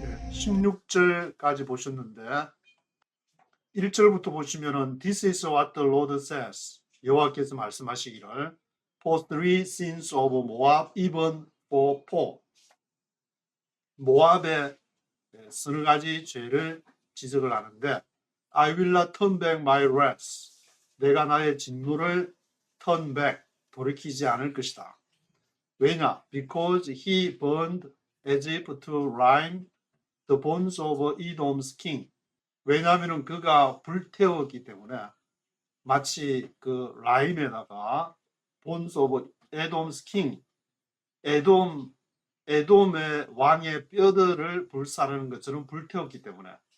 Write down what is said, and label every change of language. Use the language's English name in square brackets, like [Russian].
[Korean] 16절까지 보셨는데 1절부터 보시면은 [English] This is what the Lord says. [Korean] 여호와께서 말씀하시기를 [English] For three sins of Moab, even for four. [Korean] 모압의 서너 가지 죄를 지적을 하는데 [English] I will not turn back my wrath. [Korean] 내가 나의 진노를 [English] turn back, [Korean] 돌이키지 않을 것이다. 왜냐? [English] Because he burned as if to rime the bones of Edom's king. [Korean] 왜냐하면 그가 불태웠기 때문에 마치 그 라임에다가 [English] bones of Edom's king, [Korean] 에돔의 왕의 뼈들을 불사르는 것처럼 불태웠기 때문에